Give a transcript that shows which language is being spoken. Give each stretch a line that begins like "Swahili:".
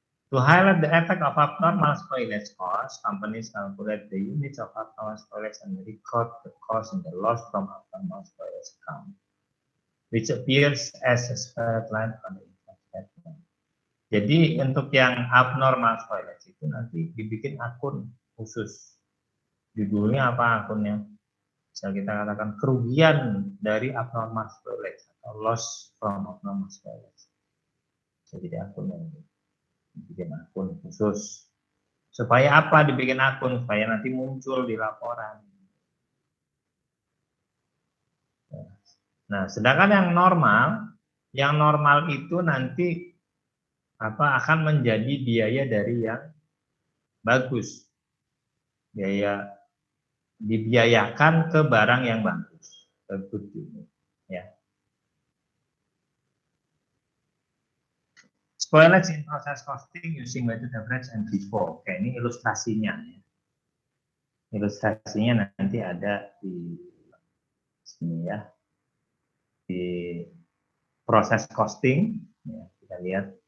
English: To highlight the effect of abnormal spoilage cost, companies calculate the units of abnormal spoilage and record the cost and the loss from abnormal spoilage account, which appears as a straight line on the income statement.
Indonesian: Jadi untuk yang abnormal spoilage itu nanti dibikin akun khusus. Judulnya apa akunnya? Bisa kita katakan kerugian dari abnormal spoilage atau
English: loss from abnormal spoilage.
Indonesian: Jadi akunnya dibikin akun khusus. Supaya apa dibikin akun? Supaya nanti muncul di laporan. Nah, sedangkan yang normal itu nanti akan menjadi biaya dari yang bagus. Biaya dibiayakan ke barang yang bagus, ke good unit, ya.
English: Spoilage in process costing using weighted average and FIFO.
Indonesian: Oke, ini ilustrasinya, ya. Ilustrasinya nanti ada di sini, ya, di proses costing, ya, kita lihat.